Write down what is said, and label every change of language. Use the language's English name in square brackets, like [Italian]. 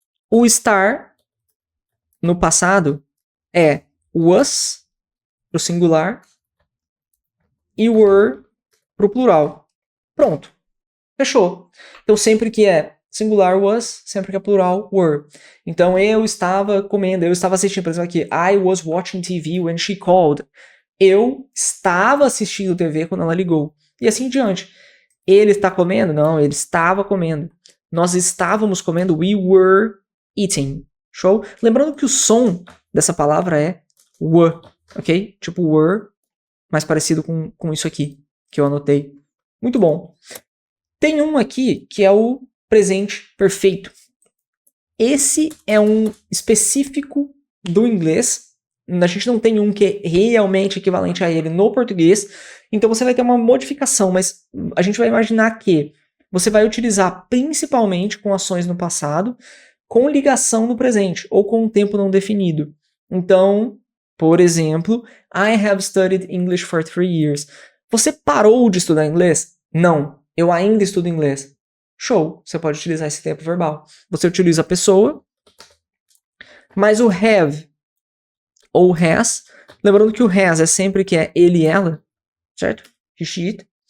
[Portuguese] O estar no passado é was pro singular e were pro plural. Pronto. Fechou. Então, sempre que é singular was, sempre que é plural were. Então, eu estava comendo, eu estava assistindo, por exemplo, aqui, [English] I was watching TV when she called. [Portuguese] Eu estava assistindo TV quando ela ligou. E assim em diante. Ele está comendo? Não, ele estava comendo. Nós estávamos comendo, [English] we were eating. [Portuguese] Show? Lembrando que o som dessa palavra é w, ok? Tipo were, mais parecido com isso aqui, que eu anotei. Muito bom. Tem um aqui que é o presente perfeito. Esse é um específico do inglês. A gente não tem um que é realmente equivalente a ele no português. Então você vai ter uma modificação, mas a gente vai imaginar que você vai utilizar principalmente com ações no passado, com ligação no presente ou com um tempo não definido. Então, por exemplo, [English] I have studied English for 3 years. [Portuguese] Você parou de estudar inglês? Não. Eu ainda estudo inglês. Show, você pode utilizar esse tempo verbal. Você utiliza a pessoa, mas o have ou has, lembrando que o has é sempre que é ele e ela, certo? [English] He, she, it.